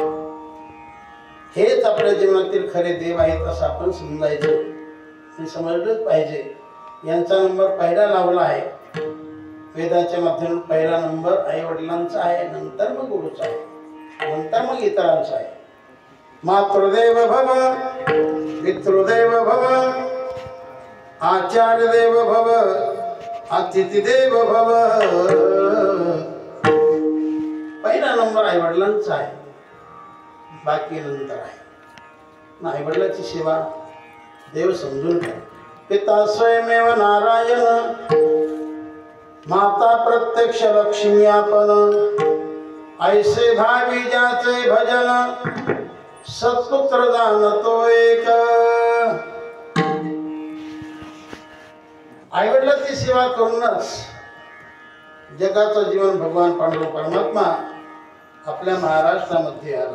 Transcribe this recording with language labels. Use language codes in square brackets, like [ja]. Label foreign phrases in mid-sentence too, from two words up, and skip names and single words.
[mr] हेच आपल्या जीवनातील खरे देव आहेत असं आपण समजायचं, हे समजलंच पाहिजे. यांचा नंबर पहिला लावला आहे वेदाच्या माध्यमातून. पहिला नंबर आई वडिलांचा आहे, नंतर मग गुरुचा आहे, नंतर मग इतरांचा आहे. [sa] मातृदेव भव, पितृदेव भव, आचार्य देव भव, अतिथी देव भव. [mr] पहिला नंबर आई वडिलांचा आहे, बाकी नंतर आहे. आई वडिलांची सेवा देव समजून घ्या. पिता स्वयमेव नारायण, माता प्रत्यक्ष लक्ष्मी आपण. ऐसे भावी ज्याचे भजन, सत्पुत्र जाणतो एक. आईवडिलांची सेवा करूनच जगाचं जीवन भगवान पांडुरंग परमात्मा आपल्या महाराष्ट्रामध्ये आला.